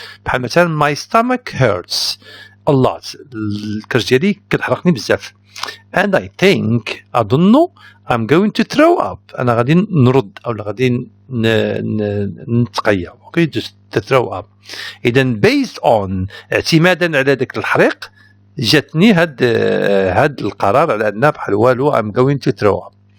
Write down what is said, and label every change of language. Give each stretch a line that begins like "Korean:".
English: بحال مثلا my stomach hurts a lot.
Arabic: الكرش ديالي كتحرقني بزاف.
English: and I think أظن I'm going to throw up.
Arabic: أنا غادي نرد أو غادي نتقيأ.
English: okay just to throw up.
Arabic: إذا based on اعتمادا على ذاك الحريق جاتني هاد القرار على أنه بحال والو I'm going to throw up.